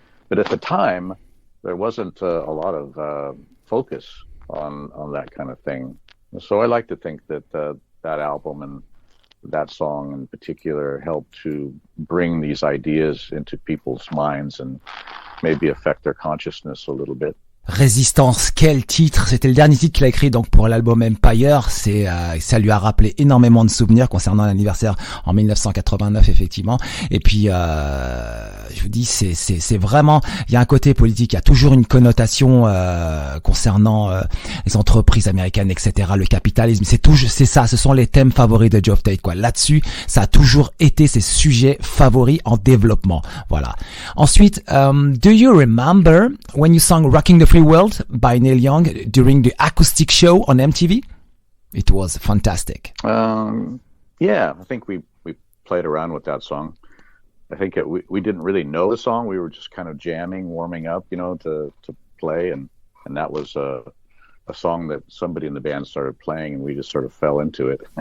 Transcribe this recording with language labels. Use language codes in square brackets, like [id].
[en] But at the time, there wasn't a lot of focus on that kind of thing. So I like to think that that album and that song in particular helped to bring these ideas into people's minds and maybe affect their consciousness a little bit. [fr] Résistance, quel titre! C'était le dernier titre qu'il a écrit donc pour l'album Empire. Ça lui a rappelé énormément de souvenirs concernant l'anniversaire en 1989 effectivement. Et puis je vous dis c'est vraiment, il y a un côté politique, il y a toujours une connotation concernant les entreprises américaines, etc. Le capitalisme, c'est ça, ce sont les thèmes favoris de Geoff Tate quoi. Là-dessus, ça a toujours été ses sujets favoris en développement. Voilà. [en] Ensuite, do you remember when you sang Rocking the Free World by Neil Young during the acoustic show on MTV? It was fantastic. Yeah, I think we played around with that song. I think we didn't really know the song. We were just kind of jamming, warming up, to play, and that was a song that somebody in the band started playing, and we just sort of fell into it.